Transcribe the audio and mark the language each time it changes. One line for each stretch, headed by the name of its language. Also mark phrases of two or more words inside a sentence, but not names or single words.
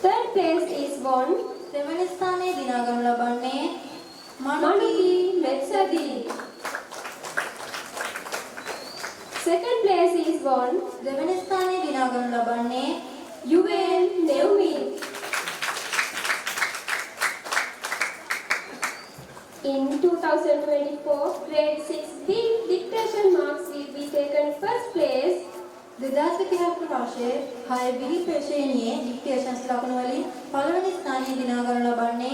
English: place is won
Sinhala: දෙවන ස්ථානයේ දිනා ගනු ලබන්නේ Manuki Metsadi.
English: Second place is won
Sinhala: දෙවන ස්ථානයේ දිනා ගනු ලබන්නේ UN Neumi.
English: In 2024, grade 6B dictation marks will be taken first place
Sinhala: 2024 වර්ෂයේ 6 විහි ශ්‍රේණියේ ඩික්ටේෂන්ස් ලකුණු වලින් පළවෙනි ස්ථානයේ දිනා ගනු ලබන්නේ